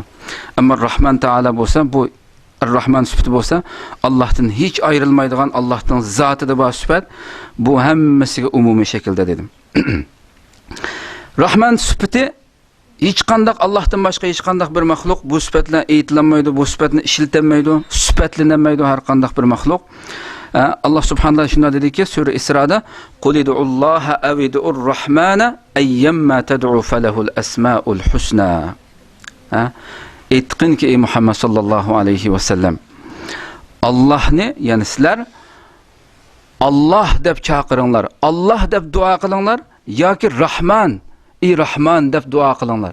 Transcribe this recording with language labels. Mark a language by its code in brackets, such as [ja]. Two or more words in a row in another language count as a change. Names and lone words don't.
[uz] Ammo [ar] رحمن تعالى [uz] bo'lsa, bu Ar-Rahman sifati bo'lsa, Allohdan hech ayrilmaydigan, Allohning zotida bor sifat, bu hammasiga umumiy shaklda dedim. Rahman sifati hech qanday Allohdan boshqa hech qanday bir maxluq bu sifatla aytilanmaydi, bu sifatni ishlatilmaydi, sifatlanmaydi har qanday bir maxluq. [ar] الله سبحانه وتعالى [uz] dediki Sura Isro'da [ar] قل ادعوا الله أو ادعوا الرحمن أيا ما تدعوا فله الأسماء الحسنى. [uz] Aytqinki ey Muhammad [ar] صلى الله عليه وسلم, [uz] Allohni, ya'ni sizlar Allah deb chaqiringlar, Allah deb duo qilinglar yoki Rahman, ey Rahman deb duo qilinglar.